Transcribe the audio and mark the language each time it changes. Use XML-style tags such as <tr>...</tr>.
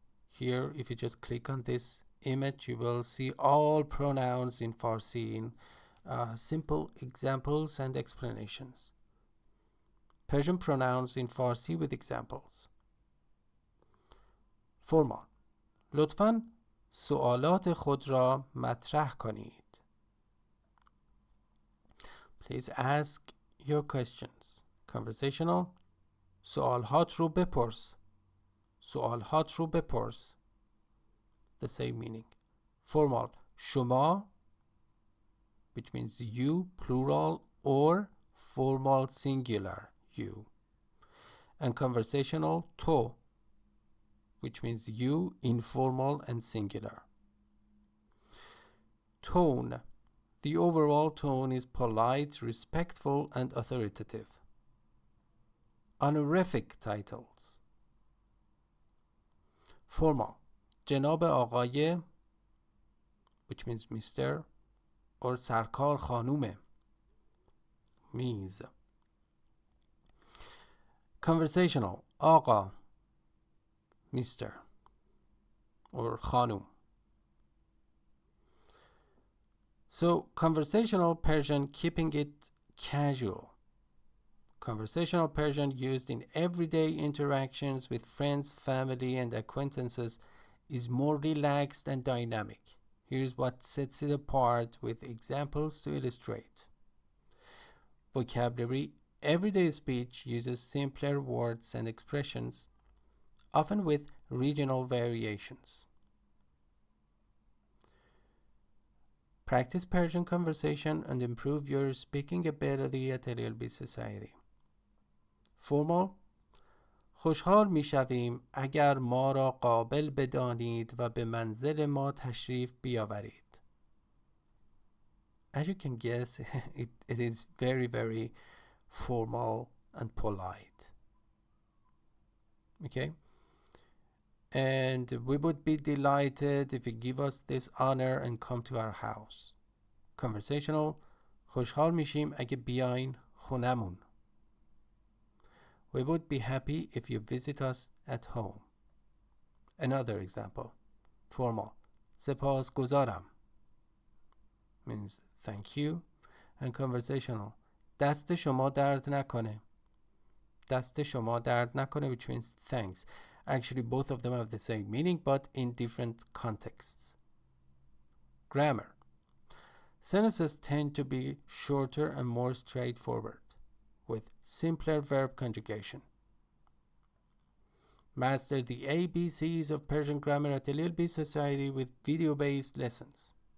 <en>Here, if you just click on this image, you will see all pronouns in Farsi in simple examples and explanations. Persian pronouns in Farsi with examples. Formal.</en> <fa>لطفاً سوالات خود را مطرح کنید.</fa> <en>Please ask your questions.</en> <fa>Conversational. سوالات رو بپرس. سوالات رو بپرس.</fa> <en>The same meaning. Formal. شما, which means you, plural, or formal singular, you. And conversational, تو, which means you, informal and singular. Tone. The overall tone is polite, respectful, and authoritative. Honorific titles. Formal.</en> <fa>جناب آقای,</fa> <en>which means Mr.</en> <fa>or سرکار خانومه, میز.</fa> <en>Conversational. آقا, Mr. or خانوم. So, conversational Persian, keeping it casual. Conversational Persian used in everyday interactions with friends, family, and acquaintances is more relaxed and dynamic. Here's what sets it apart with examples to illustrate. Vocabulary. Everyday speech uses simpler words and expressions, often with regional variations. Practice Persian conversation and improve your speaking ability at LELB Society. Formal.</en> <fa>خوشحال می شویم اگر ما را قابل بدانید و به منزل ما تشریف بیاورید.</fa> <en>As you can guess, it is very, very formal and polite. Okay? And we would be delighted if you give us this honor and come to our house. Conversational.</en> <fa>خوشحال میشیم اگه بیاین خونمون.</fa> <en>We would be happy if you visit us at home. Another example. Formal. سپاسگزارم means thank you. And conversational.</en> <fa>دست شما درد نکنه. دست شما درد نکنه,</fa> <en>which means thanks. Actually, both of them have the same meaning, but in different contexts. Grammar. Sentences tend to be shorter and more straightforward, with simpler verb conjugation. Master the ABCs of Persian grammar at the LELB Society with video-based lessons.</en>